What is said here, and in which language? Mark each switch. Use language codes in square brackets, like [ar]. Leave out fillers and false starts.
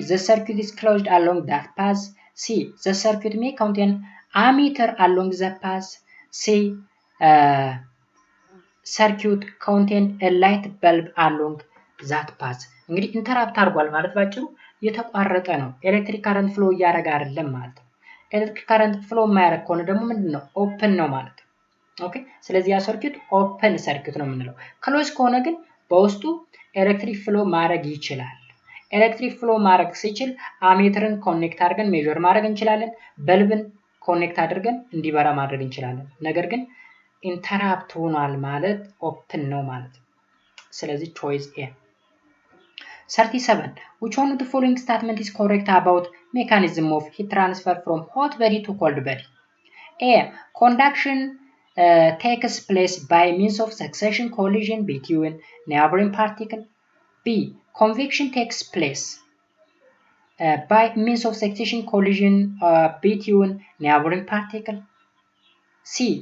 [en] The circuit is closed along that path. C. The circuit may contain ammeter along the path. C. Circuit contain a light bulb along that path. [am] እንግዲህ ኢንተራፕት አድርጓል ማለት ባጭሩ የተቋረጠ ነው። ኤሌክትሪክ ካረንት ፍሎ እያደረገ አይደለም ማለት ነው። ኤሌክትሪክ ካረንት ፍሎ የማያደርግ ከሆነ ደግሞ ምንድነው? ኦፕን ነው ማለት ነው። ኦኬ ስለዚህ ያ ሰርኪት ኦፕን ሰርኪት ነው የምንለው። ክሎዝ ከሆነ ግን በውስጡ ኤሌክትሪክ ፍሎ ማድረግ ይችላል። ኤሌክትሪክ ፍሎ ማድረግ ሲችል አሜተርን ኮኔክት አድርገን ሜዠር ማድረግ እንችላለን። በልብን ኮኔክት አድርገን እንዲበራ ማድረግ እንችላለን። ነገር ግን ኢንተራፕት ሆኗል ማለት ኦፕን ነው ማለት ነው። ስለዚህ ቾይስ ኤ። [en] 37 which one of the following statement is correct about mechanism of heat transfer from hot body to cold body? A. Conduction takes place by means of succession collision between neighboring particles. B. Convection takes place by means of succession collision between neighboring particles. C.